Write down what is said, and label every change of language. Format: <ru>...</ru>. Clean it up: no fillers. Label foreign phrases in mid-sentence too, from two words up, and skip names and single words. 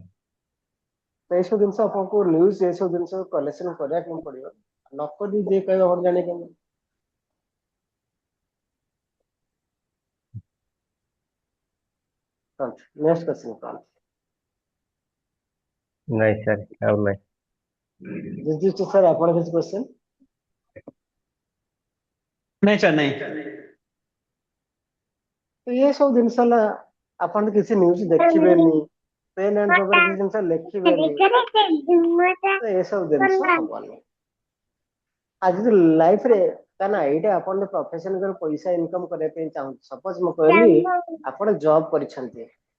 <or>এইসব ଜିନିଷ ଆପଣଙ୍କୁ ନ୍ୟୁଜ ଏସବୁ ଜିନିଷ କଲେକ୍ସନ କରିବାକୁ ପଡିବ ନକରି ଯିଏ କହିବ ଆପଣ ଜାଣି କେମିତି</or> <en>next question</en> <or>କଣ ନାଇଁ ସାର୍ ଆଉ ନାଇଁ ଜିଜିଷ୍ଟ ସାର୍ ଆପଣ କିଛି କ୍ୱେଶ୍ଚନ</or> <hi>नहीं सर नहीं</hi> <or>ତ ଏ ସବୁ ଜିନିଷ ହେଲା ଆପଣ କିଛି ନ୍ୟୁଜ ଦେଖିବେନି</or> <en>pen and paper</en> <or>କିଛି ଜିନିଷ ଲେଖିବେନି ତ ଏସବୁ ଜିନିଷ ହବନି ଆଜି ଲାଇଫରେ କାରଣ ଏଇଟା ଆପଣ ପ୍ରଫେସନ ପଇସା ଇନକମ କରିବା ପାଇଁ ଚାହୁଁଛନ୍ତି ସପୋଜ ମୁଁ କହିଲି ଆପଣ ଜବ୍ କରିଛନ୍ତି</or>